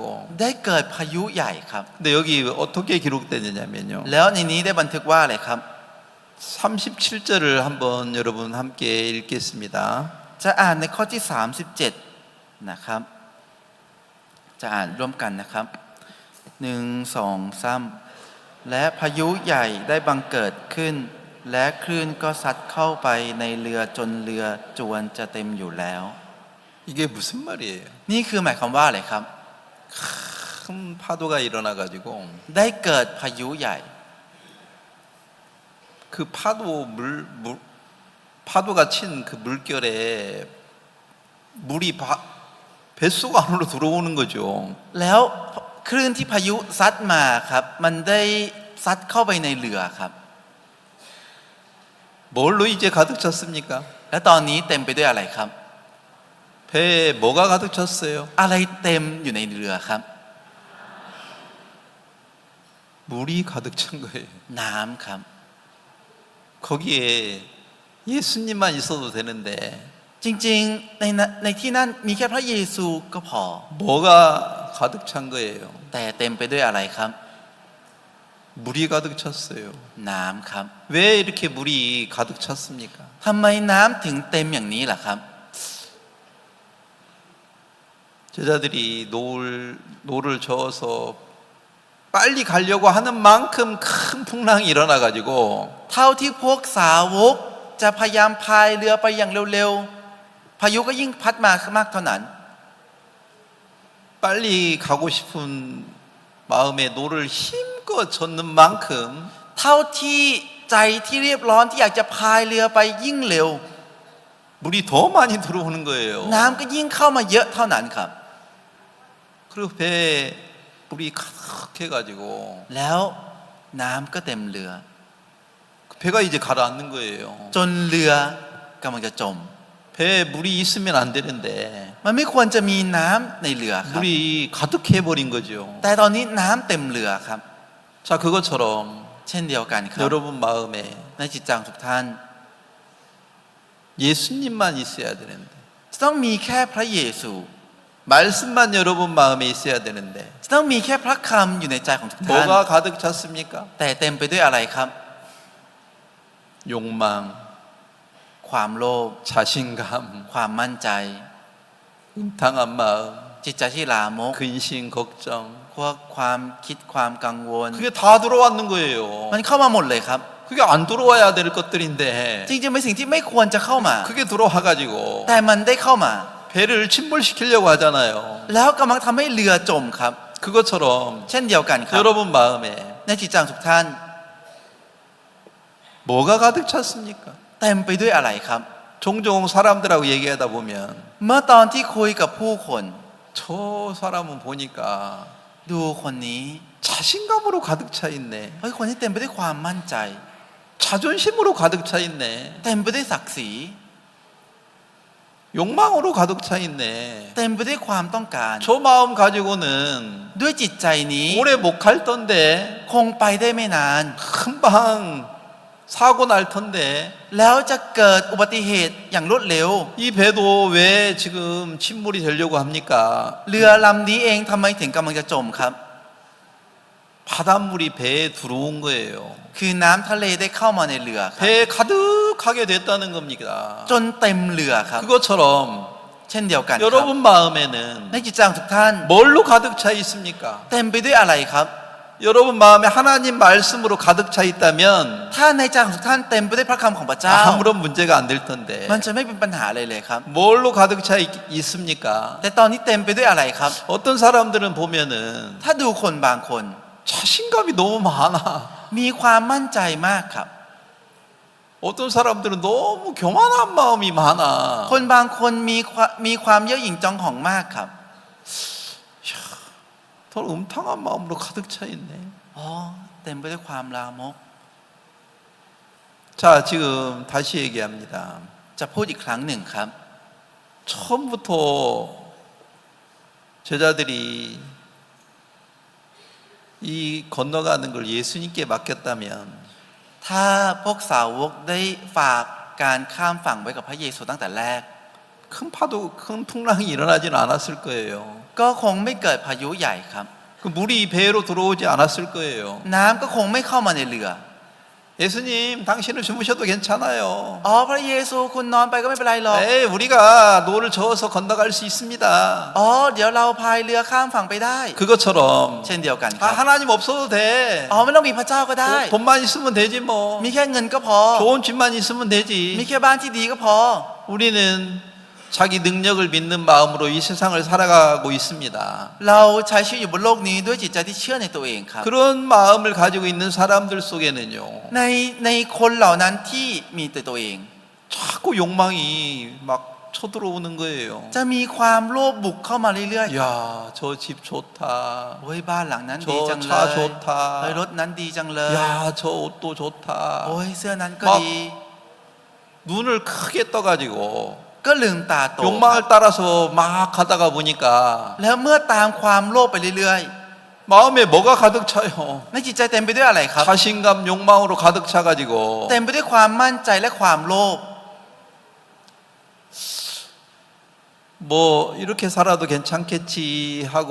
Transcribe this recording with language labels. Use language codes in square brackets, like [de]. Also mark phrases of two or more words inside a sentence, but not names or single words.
[th] ได้เกิดพายุใหญ่ครับ [ko] 근데 여기 어떻게 기록되느냐면요. [th] แล้วในนี้ได้บันทึกว่าอะไรครับ [ko] 37절을 한번 여러분 함께 읽겠습니다. [th] จะอ่านในข้อที่ 37 นะครับ จะอ่านร่วมกันนะครับ 1 2 3 และพายุใหญ่ได้บังเกิดขึ้น และคลื่นก็ซัดเข้าไปในเรือจนเรือจวนจะเต็มอยู่แล้ว [ko] 이게 무슨 말이에요? [th] นี่คือหมายความว่าอะไรครับ [ko] 큰 파도가 일어나 가지고 [th] ได้เกิดพายุใหญ่ [ko] 그 파도가 친 그 물결에 물이 뱃속 안으로 들어오는 거죠. [th] แล้วคลื่นที่พายุซัดมาครับ มันได้ซัดเข้าไปในเรือครับ [ko] 뭘로 이제 가득 찼습니까? [th] และตอนนี้เต็มไปด้วยอะไรครับ [ko] 배에 뭐가 가득 찼어요? [th] อะไรเต็มอยู่ในเรือครับ [ko] 물이 가득 찬 거예요. [th] น้ำครับ [ko] 거기에 예수님만 있어도 되는데 [th] จริงๆในที่นั่นมีแค่พระเยซูก็พอ [ko] 뭐가 가득 찬 거예요? [th] แต่เต็มไปด้วยอะไรครับ [ko] 물이 가득 찼어요. [th] น้ำครับ [ko] 왜 이렇게 물이 가득 찼습니까? [th] ทำไมน้ำถึงเต็มอย่างนี้ล่ะครับ [ko] 제자들이 노를 저어서 빨리 가려고 하는 만큼 큰 풍랑이 일어나 가지고 [th] เท่าที่พวกสาวกจะพยายามพายเรือไปอย่างเร็วๆพายุก็ยิ่งพัดมามากเท่านั้น [ko] 빨리 가고 싶은 마음에 노를 힘껏 젓는 만큼 [th] เท่าที่ใจที่เรียบร้อนที่อยากจะพายเรือไปยิ่งเร็ว [ko] 물이 더 많이 들어오는 거예요. [th] น้ำก็ยิ่งเข้ามาเยอะเท่านั้นครับ [ko] 그리고 배에 물이 가득해 가지고 [th] แล้วน้ำก็เต็มเรือ [ko] 배가 이제 가라앉는 거예요. [th] จนเรือกำลังจะจม [ko] 배에 물이 있으면 안 되는데 [th] มันไม่ควรจะมีน้ำในเรือครับ [ko] 물이 가득해 버린 거죠. [th] แต่ตอนนี้น้ำเต็มเรือครับ [ko] 자, 그것처럼 [th] เช่นเดียวกันครับ [ko] 여러분 마음에 [th] ในจิตใจของทุกท่าน [ko] 예수님만 있어야 되는데 [th] จะต้องมีแค่พระเยซู [ko] 말씀만 여러분 마음에 있어야 되는데 [th] จะต้องมีแค่พระคำอยู่ในใจของทุกท่าน [ko] 뭐가 가득 찼습니까? [th] แต่เต็มไปด้วยอะไรครับ [ko] 욕망, [th] ความโลภ [ko] 자신감, [th] ความมั่นใจ [ko] 음탕한 마음, [th] จิตใจที่ลามก [ko] 근심, 걱정 [th] พวกความคิดความกังวล [ko] 그게 다 들어왔는 거예요. [th] มันเข้ามาหมดเลยครับ [ko] 그게 안 들어와야 될 것들인데 [th] จริงๆเป็นสิ่งที่ไม่ควรจะเข้ามา [ko] 그게 들어와 가지고 [th] แต่มันได้เข้ามา [ko] 배를 침몰시키려고 하잖아요. [th] แล้วกำลังทำให้เรือจมครับ [ko] 그것처럼 [th] เช่นเดียวกันครับ [ko] 여러분 마음에 [th] ในจิตใจของทุกท่าน [ko] 뭐가 가득 찼습니까? [th] เต็มไปด้วยอะไรครับ [ko] 종종 사람들하고 얘기하다 보면 [th] เมื่อตอนที่คุยกับผู้คน [ko] 저 사람은 보니까 [th] ดูคนนี้ [ko] 자신감으로 가득 차 있네. [th] เฮ้ยคนที่เต็มไปด้วยความมั่นใจ [ko] 자존심으로 가득 차 있네. [th] เต็มไปด้วยศักดิ์ศรี [ko] 욕망으로 가득 차 있네. [th] เต็มไปด้วยความต้องการ [ko] 저 마음 가지고는 [th] ด้วยจิตใจนี้ [ko] 오래 못 갈 텐데 [th] คงไปได้ไม่นาน [ko] 금방 사고 날 텐데 [th] แล้วจะเกิดอุบัติเหตุอย่างรวดเร็ว [ko] 이 배도 왜 지금 침몰이 되려고 합니까? [th] เรือลำนี้เองทำไมถึงกำลังจะจมครับ [ko] 바닷물이 배에 들어온 거예요. [th] คือน้ำทะเลได้เข้ามาในเรือครับ [ko] 배에 가득하게 됐다는 겁니다. [th] จนเต็มเรือครับ [ko] 그것처럼 [th] เช่นเดียวกันครับ [ko] 여러분 마음에는 [th] ในจิตใจของทุกท่าน [ko] 뭘로 가득 차 있습니까? [th] เต็มไปด้วยอะไรครับ [ko] 여러분 마음에 하나님 말씀으로 가득 차 있다면 [th] ถ้าในใจของทุกท่านเต็มไปด้วยพระคำของพระเจ้า [ko] 아무런 문제가 안 될 텐데 [th] มันจะไม่เป็นปัญหาเลยเลยครับ [ko] 뭘로 가득 차 있습니까? [th] แต่ตอนนี้เต็มไปด้วยอะไรครับ [ko] 어떤 사람들은 보면은 [th] ถ้าดูคนบางคน [ko] 자신감이 너무 많아. [th] มีความมั่นใจมากครับ [ko] 어떤 사람들은 너무 교만한 마음이 많아. [th] คนบางคนมีความเย่อหยิ่งจองหองมากครับ [ko] 더 음탕한 마음으로 가득 차 있네. [th] อ๋อเต็มไปด้วยความลามก [ko] 자, 지금 다시 얘기합니다. [th] จะพูดอีกครั้งหนึ่งครับ [ko] 처음부터 제자들이 이 건너가는 걸 예수님께 맡겼다면 [th] ถ้าพวกสาวกได้ฝากการข้ามฝั่งไว้กับพระเยซูตั้งแต่แรก [ko] 큰 파도, 큰 풍랑이 일어나지는 않았을 거예요. [th] ก็คงไม่เกิดพายุใหญ่ครับ [ko] 그 물이 배로 들어오지 않았을 거예요. [th] น้ำก็คงไม่เข้ามาในเรือ [ko] 예수님, 당신은 주무셔도 괜찮아요. [th] อ๋อพระเยซูคุณนอนไปก็ไม่เป็นไรหรอก [ko] 에이, 우리가 노를 저어서 건너갈 수 있습니다. [th] อ๋อเดี๋ยวเราพายเรือข้ามฝั่งไปได้ [ko] 그것처럼 [th] เช่นเดียวกันครับ [ko] 하나님 없어도 돼. [th] อ๋อไม่ต้องมีพระเจ้าก็ได้ [ko] 돈만 있으면 되지 뭐. [th] มีแค่เงินก็พอ [ko] 좋은 집만 있으면 [th] มี [ko] 되지. [th] แค่บ้านที่ดีก็พอ [ko] 우리는 자기 능력을 믿는 마음으로 이 세상을 살아가고 있습니다. [th] เราใช้ชีวิตอยู่บนโลกนี้ด้วยจิตใจที่เชื่อในตัวเองครับ [ko] 그런 마음을 가지고 있는 사람들 속에는요, [th] ในคนเหล่านั้นที่มีแต่ตัวเอง [ko] 자꾸 욕망이 막 쳐들어오는 거예요. [th] จะมีความโลภบุกเข้ามาเรื่อย [ko] 야, 저 집 좋다. [th] ๆโอ้ยบ้านหลังนั้นดีจังเล [ko] 저 [th] ย [ko] 차 좋다. [th] เฮ้ยรถนั้นดีจังเลย [ko] 야, 저 옷도 좋다. [th] โอ้ยเสื้อนั้นก็ [ko] 막 [th] ดี [ko] 눈을 크게 떠가지고 [th] ก็ลืมตาโต [ko] 욕망을 따라서 막 가다가 보니까 [th] แล้วเมื่อตามความโลภไปเรื่อย [ko] 마음에 뭐가 가득 차요? [th] ๆในจิตใจเต็มไปด้วยอะไรครับ [ko] 자신감, 욕망으로 가득 차가지고 [th] เต็มไปด้วยความมั่นใจและความโลภ [ko] 뭐 이렇게 살아도 괜찮겠지 하고